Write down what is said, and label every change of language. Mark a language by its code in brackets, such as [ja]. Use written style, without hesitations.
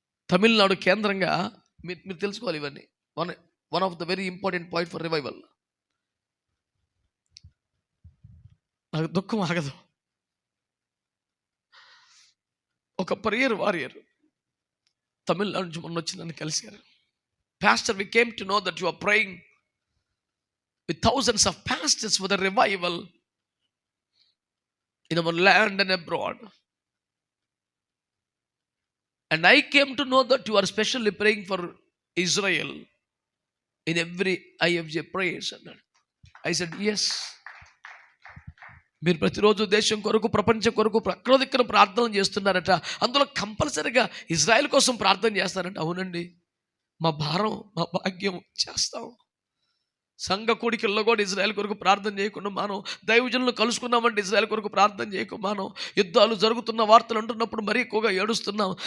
[te] తమిళనాడు కేంద్రంగా మీరు తెలుసుకోవాలి ఇవన్నీ. [en] One of the very important point for revival. [te] నాకు దుఃఖం ఆగదు. ఒక ప్రేయర్ వారియర్ తమిళనాడు నుంచి మొన్న వచ్చి నన్ను కలిశారు. [en] Pastor, we came to know that you are praying with thousands of pastors for the revival in our land and abroad. And I came to know that you are specially praying for Israel in every IFJ prayers. I said, yes. [te] మీరు ప్రతిరోజు దేశం కొరకు, ప్రపంచం కొరకు ప్రకృతికర ప్రార్థనలు చేస్తున్నారట. అందులో కంపల్సరీగా ఇజ్రాయెల్ కోసం ప్రార్థన చేస్తారంట. అవునండి, మా భారం, మా భాగ్యం చేస్తాం. సంఘ కోడికల్లో కూడా ఇజ్రాయెల్ కొరకు ప్రార్థన చేయకుండా మనం దైవజనులను కలుసుకున్నామంటే ఇజ్రాయెల్ కొరకు ప్రార్థన చేయకుండా మనం యుద్ధాలు జరుగుతున్న వార్తలు అంటున్నప్పుడు మరీ ఎక్కువగా ఏడుస్తున్నాం.